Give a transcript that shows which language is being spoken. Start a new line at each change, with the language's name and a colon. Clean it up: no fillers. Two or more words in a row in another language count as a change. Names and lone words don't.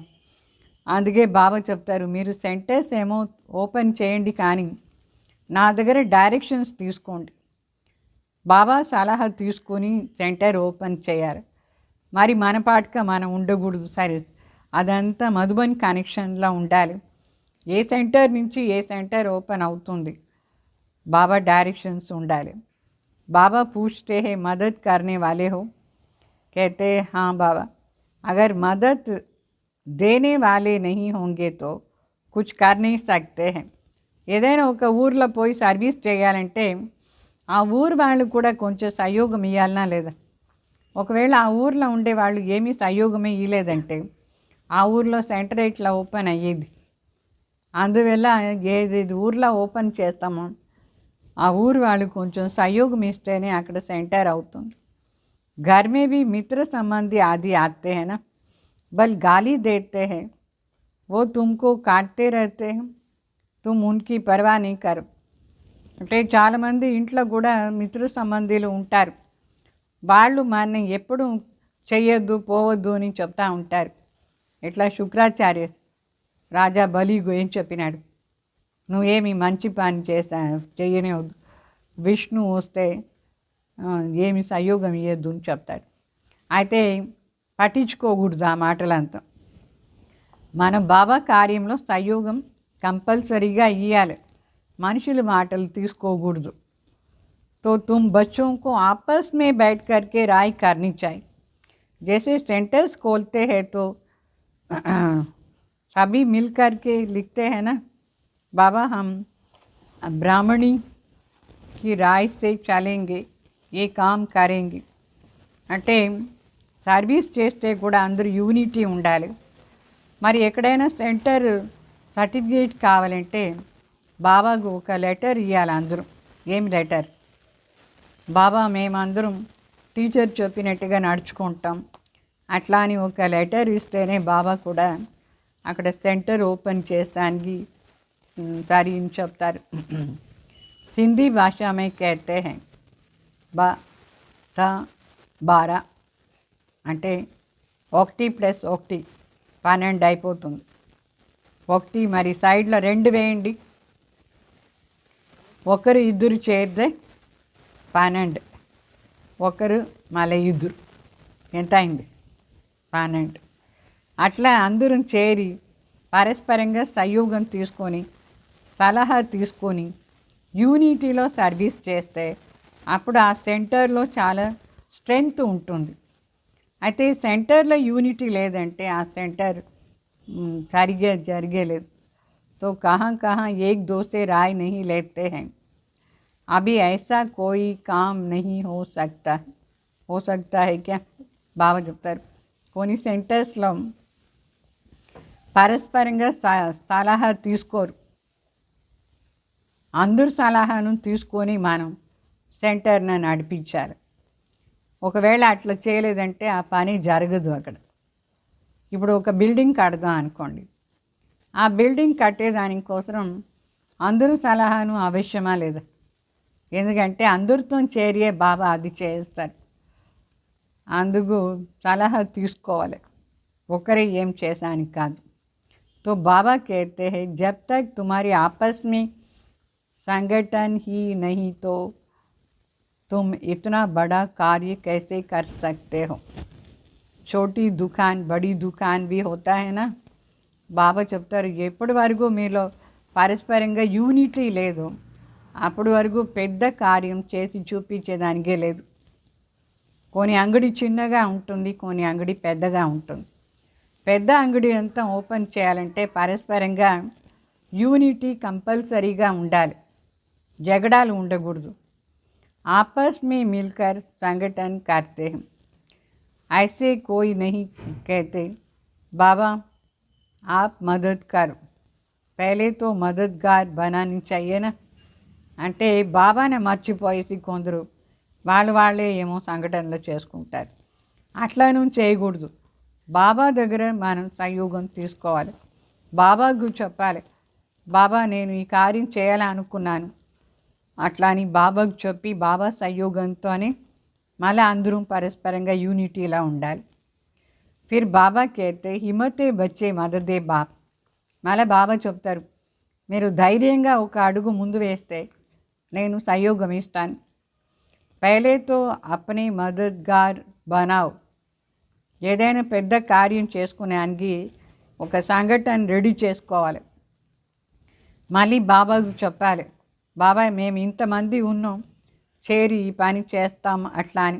Telugu: అందుకే బాబా చెప్తారు, మీరు సెంటర్స్ ఏమో ఓపెన్ చేయండి కానీ నా దగ్గర డైరెక్షన్స్ తీసుకోండి. బాబా సలహా తీసుకొని సెంటర్ ఓపెన్ చేయాలి. మరి మన పాటుగా మనం ఉండకూడదు. సరే, అదంతా మధుబన్ కనెక్షన్లో ఉండాలి. ఏ సెంటర్ నుంచి ఏ సెంటర్ ఓపెన్ అవుతుంది, बाबा डायरेक्शंस ఉండాలి.
Hindi: बाबा पूछते हैं मदद करने वाले हो? कहते हैं हाँ बाबा. अगर मदद देने वाले नहीं होंगे तो कुछ कर नहीं सकते हैं.
Telugu: ఏదైనా ఒక ఊర్లో పోయి సర్వీస్ చేయాలంటే ఆ ఊరు వాళ్ళు కూడా కొంచెం సహయోగం ఇవ్వాలనా లేదా? ఒకవేళ ఆ ఊర్లో ఉండే వాళ్ళు ఏమీ సహయోగమే ఇవ్వలేదంటే ఆ ఊర్లో సెంటర్ ఇట్లా ఓపెన్ అయ్యేది. అందువల్ల ఏది ఊర్లో ఓపెన్ చేస్తామో ఆ ఊరు వాళ్ళు కొంచెం సహయోగం ఇస్తేనే అక్కడ సెంటర్ అవుతుంది.
Hindi: घर में भी मित्र संबंधी आदि आते हैं ना, बल गाली देते हैं, वो तुमको काटते रहते हैं, तुम उनकी परवाह नहीं करो.
Telugu: అంటే చాలామంది ఇంట్లో కూడా మిత్ర సంబంధీలు ఉంటారు. వాళ్ళు మన ఎప్పుడు చెయ్యొద్దు పోవద్దు అని చెప్తా ఉంటారు. ఇట్లా శుక్రాచార్య రాజా బలిగు ఏం చెప్పినాడు, నువ్వేమి మంచి పని చెయ్యనే వద్దు, విష్ణు వస్తే ఏమి సహయోగం ఇవ్వద్దు అని చెప్తాడు. అయితే పట్టించుకోకూడదు ఆ మాటలంతా. మనం బాబా కార్యంలో సహయోగం కంపల్సరీగా ఇవ్వాలి, మనుషుల మాటలు తీసుకోకూడదు.
Hindi: तो तुम बच्चों को आपस में बैठ कर के राय करनी चाहिए. जैसे सेंटर्स खोलते हैं तो सभी मिल कर के लिखते हैं ना, बाबा हम ब्राह्मणी की राय से चलेंगे, ये काम करेंगे.
Telugu: అంటే సర్వీస్ చేస్తే కూడా అందరూ యూనిటీ ఉండాలి. మరి ఎక్కడైనా సెంటర్ సర్టిఫికేట్ కావాలంటే బాబాకు ఒక లెటర్ ఇవ్వాలి అందరూ. ఏమి లెటర్? బాబా మేమందరం టీచర్ చెప్పినట్టుగా నడుచుకుంటాం అట్లా అని ఒక లెటర్ ఇస్తేనే బాబా కూడా అక్కడ సెంటర్ ఓపెన్ చేస్తానికి సరి అని చెప్తారు.
Hindi: सिंधी भाषा में कहते हैं 12
Telugu: అంటే 1 + 1 12 అయిపోతుంది. 1 మరి సైడ్లో 2 వేయండి, ఒకరు ఇద్దరు చేరితే 12, ఒకరు మళ్ళీ ఇద్దరు ఎంత అయింది? 12. అట్లా అందరం చేరి పరస్పరంగా సహయోగం తీసుకొని సలహా తీసుకొని యూనిటీలో సర్వీస్ చేస్తే అప్పుడు ఆ సెంటర్లో చాలా స్ట్రెంగ్త్ ఉంటుంది. అయితే సెంటర్లో యూనిటీ లేదంటే ఆ సెంటర్ సరిగ్గా జరిగేలేదు.
Hindi: तो कहाँ कहाँ एक दो से राय नहीं लेते हैं। अभी ऐसा कोई काम नहीं हो सकता है क्या?
Telugu: బాబా చెప్తారు కొన్ని సెంటర్స్లో పరస్పరంగా సలహా తీసుకోరు. అందరు సలహాను తీసుకొని మనం సెంటర్ని నడిపించాలి. ఒకవేళ అట్లా చేయలేదంటే ఆ పని జరగదు అక్కడ. ఇప్పుడు ఒక బిల్డింగ్ కడదాం అనుకోండి, ఆ బిల్డింగ్ కట్టేదానికోసం అందరూ సలహాను అవశ్యమా లేదా? ఎందుకంటే అందరితో చేరియే బాబా అది చేస్తారు. అందుకు సలహా తీసుకోవాలి, ఒకరే ఏం చేసానికి కాదు.
Hindi: तो बाबा कहते हैं जब तक तुम्हारी आपस में संगठन ही नहीं तो तुम इतना बड़ा कार्य कैसे कर सकते हो. छोटी दुकान बड़ी दुकान भी होता है ना.
Telugu: బాబా చెప్తారు ఎప్పటి వరకు మీలో పరస్పరంగా యూనిటీ లేదు అప్పటి వరకు పెద్ద కార్యం చేసి చూపించేదానికే లేదు. కొన్ని అంగడి చిన్నగా ఉంటుంది, కొన్ని అంగడి పెద్దగా ఉంటుంది. పెద్ద అంగడి అంతా ఓపెన్ చేయాలంటే పరస్పరంగా యూనిటీ కంపల్సరీగా ఉండాలి, జగడాలు ఉండకూడదు.
Hindi: आपस में मिलकर संगठन करते हैं, ऐसे कोई नहीं कहते बाबा आप मदद करो, पहले तो मददगार बनानी चाहिए ना.
Telugu: అంటే బాబానే మర్చిపోయేసి కొందరు వాళ్ళే ఏమో సంఘటనలు చేసుకుంటారు. అట్లా నువ్వు చేయకూడదు. బాబా దగ్గర మనం సహయోగం తీసుకోవాలి. బాబాకు చెప్పాలి, బాబా నేను ఈ కార్యం చేయాలనుకున్నాను అట్లా అని బాబాకు చెప్పి బాబా సహయోగంతోనే మళ్ళీ అందరూ పరస్పరంగా యూనిటీలా ఉండాలి.
Hindi: फिर बाबा कहते हिम्मते बच्चे मददे बाप.
Telugu: మళ్ళీ బాబా చెప్తారు మీరు ధైర్యంగా ఒక అడుగు ముందు వేస్తే నేను సహయోగం ఇస్తాను.
Hindi: पहले तो अपने मददगार बनाओ.
Telugu: ఏదైనా పెద్ద కార్యం చేసుకునేదానికి ఒక సంఘటన రెడీ చేసుకోవాలి. మళ్ళీ బాబాకు చెప్పాలి, బాబా మేము ఇంతమంది ఉన్నాం చేరి ఈ పని చేస్తాం అట్లా అని.